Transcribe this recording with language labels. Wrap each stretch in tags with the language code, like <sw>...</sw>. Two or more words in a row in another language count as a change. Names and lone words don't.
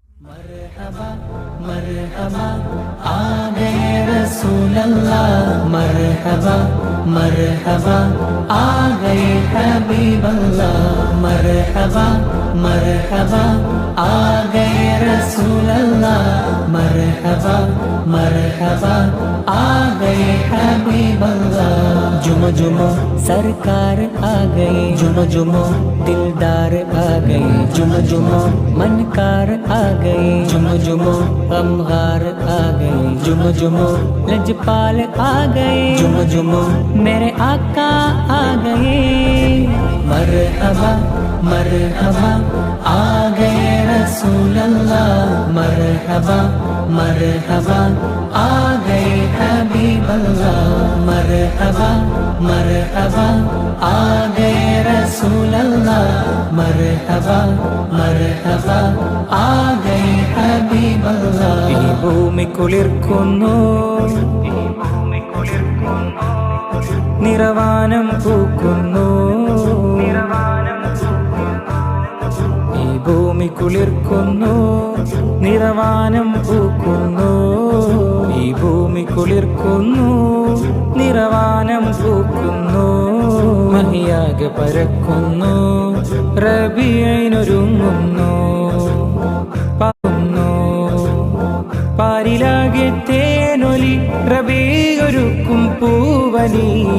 <ur>مرحبا مرحبا آ گئے</ur> <ar>رسول الله,</ar> <ur>مرحبا مرحبا آ گئے</ur> <ar>حبيب الله,</ar> <ur>مرحبا مرحبا آ گئے</ur> <ar>رسول الله,</ar> <ur>مرحبا مرحبا آ گئے</ur> <ar>حبيب الله.</ar> <ur>جھومو جھومو سرکار آ گئے، جھومو جھومو دلدار آ گئے، جھومو جھومو منکار آ گئے، جھومو جھومو غمگار آ گئے، جھومو جھومو لجپال آ گئے، جھومو جھومو میرے آقا آ گئے. مرحبا مرحبا آ گئے</ur> <ar>رسول الله,</ar> <ur>مرحبا مرحبا آ گئے</ur> <ar>حبيب الله,</ar> <ur>مرحبا مرحبا آ گئے</ur> <ar>رسول الله,</ar> <ur>مرحبا مرحبا آ گئے</ur> <ar>حبيب الله.</ar> <ml>ഈ ഭൂമി കുളിർക്കുന്നു, നിറവാനം പൂക്കുന്നു, ഈ ഭൂമി കുളിർക്കുന്നു, നിറവാനം പൂക്കുന്നു, ഈ ഭൂമി കുളിർക്കുന്നു, നിറവാനം പൂക്കുന്നു, മഹിയാകെ പരക്കുന്നു, റബീഇനൊരുങ്ങുന്നു, പാടുന്നു പാരിലാകെ തേനൊലി, റബീഒരുക്കും പൂവനി।</ml>